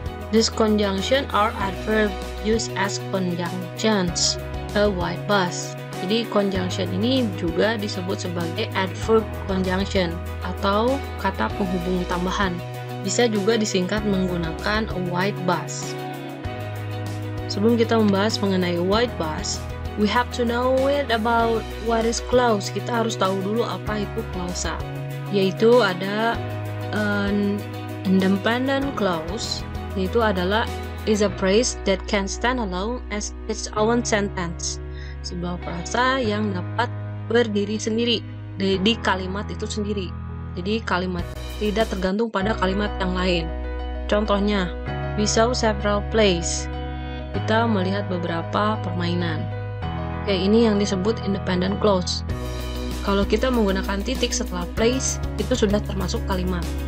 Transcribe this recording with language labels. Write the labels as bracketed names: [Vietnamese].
[English] This conjunction are adverb used as conjunctions, a white bus. [Indonesian] Jadi conjunction ini juga disebut sebagai adverb conjunction atau kata penghubung tambahan. Bisa juga disingkat menggunakan a white bus. Sebelum kita membahas mengenai white bus, [English] we have to know it about what is clause. [Indonesian] Kita harus tahu dulu apa itu klausa. Yaitu ada [English] an independent clause, [Indonesian] yaitu adalah [English] is a phrase that can stand alone as its own sentence. [Indonesian] Sebuah frasa yang dapat berdiri sendiri di kalimat itu sendiri. Jadi kalimat tidak tergantung pada kalimat yang lain. [English] Contohnya, we saw several plays. [Indonesian] Kita melihat beberapa permainan. Oke, ini yang disebut independent clause. Kalau kita menggunakan titik setelah plays, itu sudah termasuk kalimat.